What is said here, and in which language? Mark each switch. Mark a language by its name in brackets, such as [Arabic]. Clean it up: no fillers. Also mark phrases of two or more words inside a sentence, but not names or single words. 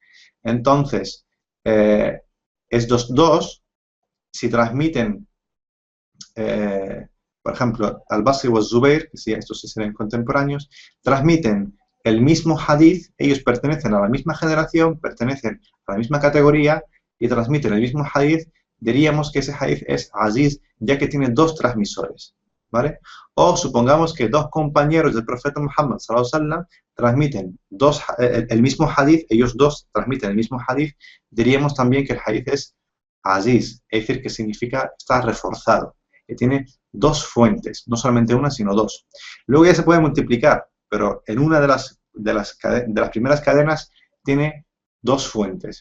[Spanish] Entonces, estos dos, si transmiten, por ejemplo, al-Basri o al-Zubair, que sí, estos sí serían contemporáneos, transmiten el mismo hadith, ellos pertenecen a la misma generación, pertenecen a la misma categoría y transmiten el mismo hadith, diríamos que ese hadith es aziz, ya que tiene dos transmisores, ¿vale? O supongamos que dos compañeros del profeta Muhammad [Arabic] صلى الله عليه وسلم [Spanish] transmiten el mismo hadith, ellos dos transmiten el mismo hadith, diríamos también que el hadith es aziz, es decir, que significa está reforzado, que tiene dos fuentes, no solamente una, sino dos. Luego ya se puede multiplicar, pero en una de las primeras cadenas tiene dos fuentes.